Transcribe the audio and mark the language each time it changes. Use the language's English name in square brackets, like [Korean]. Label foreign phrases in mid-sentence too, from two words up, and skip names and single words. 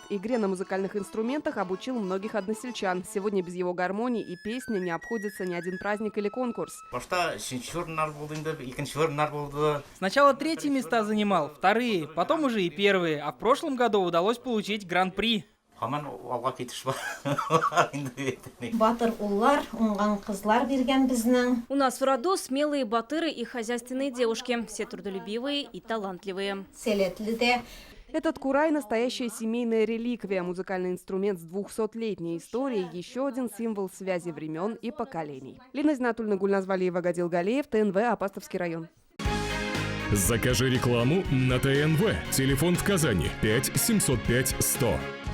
[Russian] Игре на музыкальных инструментах обучил многих односельчан. Сегодня без его гармонии и песни не обходится ни один праздник или конкурс. Сначала 3-е места занимал, 2-е, потом уже и 1-е. А в прошлом году удалось получить гран-при. [Tatar] Батыр уллар, уңган кызлар берген безнең. [Russian] У нас в роду смелые батыры и хозяйственные девушки. Все трудолюбивые и талантливые. Этот курай – настоящая семейная реликвия, музыкальный инструмент с 200-летней историей, еще один символ связи времен и поколений. Лина Знатульна, Гульназ Валиева, Гадил Галеев, ТНВ, Апастовский район. Закажи рекламу на ТНВ. Телефон в Казани 5 705 100.